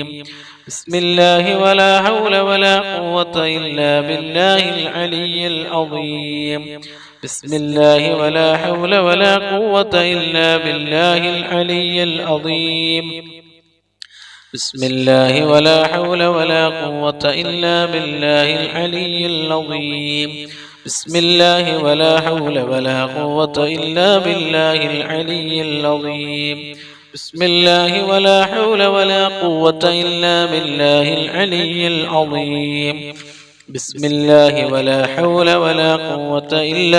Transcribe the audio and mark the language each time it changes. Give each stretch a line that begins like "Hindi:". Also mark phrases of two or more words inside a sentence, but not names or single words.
Arabic: بسم الله ولا حول ولا قوة إلا بالله العلي العظيم. بسم الله ولا حول ولا قوة إلا بالله العلي العظيم. بسم الله ولا حول ولا قوة إلا بالله العلي العظيم. بسم الله ولا حول ولا قوة إلا بالله العلي العظيم بسم الله ولا حول ولا قوة إلا بالله العلي العظيم بسم الله ولا حول ولا قوة إلا